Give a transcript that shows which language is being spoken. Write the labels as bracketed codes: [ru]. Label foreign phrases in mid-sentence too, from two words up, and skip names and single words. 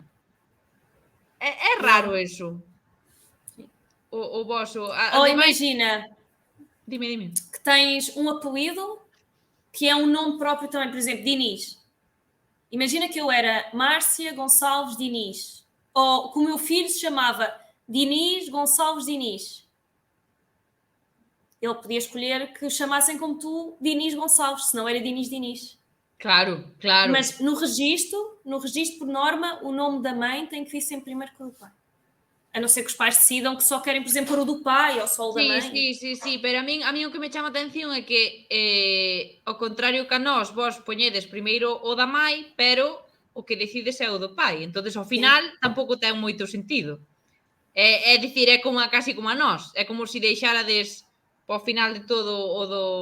[gl] É raro [pt] Não. [gl] eso. O voso. [pt] Ou [gl] Ademais, [pt] imagina [gl] dime. [pt] que tens um apelido que é um nome próprio também, por exemplo, Diniz. Imagina que eu era Márcia Gonçalves Diniz. Ou que o meu filho se chamava Diniz Gonçalves Diniz. Ele podia escolher que o chamassem como tu, Diniz Gonçalves, senão era Diniz Diniz. [gl] Claro. [pt] Mas no registro, por norma, o nome da mãe tem que vir sempre primeiro que o do pai. A não ser que os pais decidam que só querem, por exemplo, pôr o do pai ou só o da mãe. [gl] Sí, pero a min o que me chama a atención é que ao contrario que a nós, vos poñedes primeiro o da mãe, pero o que decides é o do pai. Entonces, ao final, tampouco ten moito sentido. É dicir, é como casi como a nós. É como se deixarades ao final de todo o do...